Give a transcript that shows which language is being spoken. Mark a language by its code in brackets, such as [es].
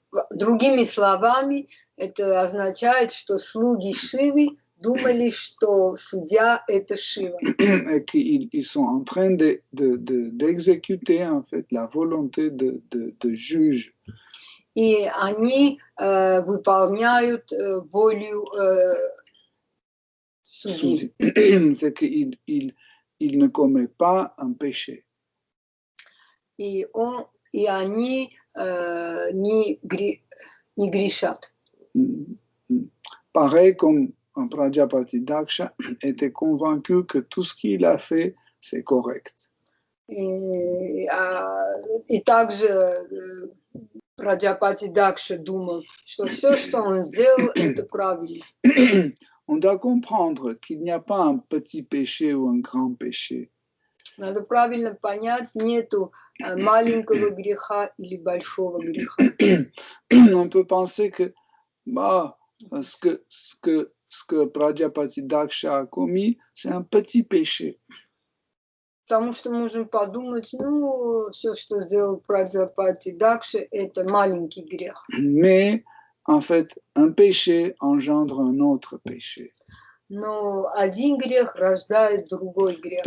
[ru] Другими словами, это означает, что слуги Шивы думали, что судья – это Шива. [fr] Et qu'ils sont en train d'exécuter, en fait, la volonté de juge. [ru] И они выполняют волю судьи. [fr] C'est qu'il ne commet pas un péché. [ru] И они не грешат. [fr] Pareil comme Prajapati Daksha était convaincu que tout ce qu'il a fait, c'est correct. [ru] И также Праджапати Дакша думал, что все, что он сделал, это правильно. [fr] On doit comprendre qu'il n'y a pas un petit péché ou un grand péché. [ru] Надо правильно понять, нету маленького греха или большого греха. [fr] On peut penser que ce que Prajapati Daksha a commis, c'est un petit péché. [ru] Потому что можем подумать, все, что сделал Праджапати Дакша, это маленький грех. [fr] Mais, en fait, un péché engendre un autre péché. [ru] Но один грех рождает другой грех.